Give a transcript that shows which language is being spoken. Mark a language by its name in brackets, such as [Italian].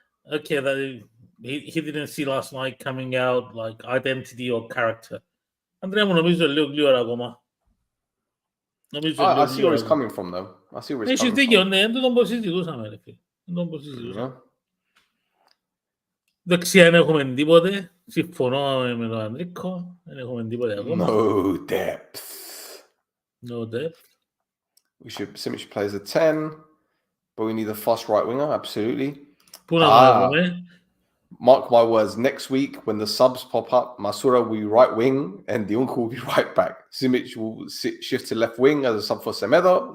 [English] Okay, he didn't see last night coming out like identity or character. [Greek] Αντρέα μου νομίζω λίγο γλύωρα ακόμα. [English] I see where he's coming from though. I see where he's coming coming [Greek] δίκιο, [English] from. [Greek] ναι, δεν τον συζητούσαμε ρε φίλε. Δεξιά δεν έχουμε τίποτε. Συμφωνώ με τον Ανδρίκο. Δεν έχουμε τίποτε ακόμα. [English] No depth. No depth. Simic should play as a 10, but we need a fast right winger, absolutely. [Greek] Πού να βάλουμε. [English] Mark my words, next week when the subs pop up, Masura will be right wing and the uncle will be right back. Simic will shift to left wing as a sub for Semedo.